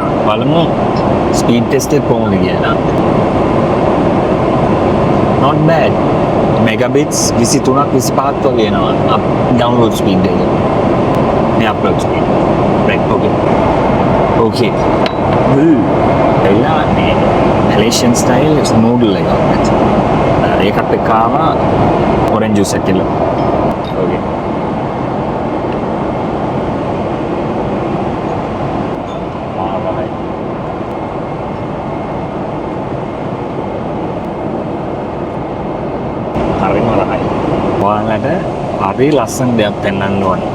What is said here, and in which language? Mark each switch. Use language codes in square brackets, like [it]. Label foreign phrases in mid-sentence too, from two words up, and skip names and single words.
[si] බලමු [en] speed test [si] එක කොහොමද කියලා. [en] Not bad. [si] Megabits 23ක් 25ක් වගේ එනවා. [en] download speed [si] එක. මේ [en] upload speed. Right, okay. Okay. [si] එලා මේ [en] Malaysian style noodle එකක්. [si] ඒකත් එක්ක ආවා [en] orange juice [si] එක කිලෝ. [en] Okay. [si] ඔයාලට හරි ලස්සන දෙයක් පෙන්වන්න ඕනේ.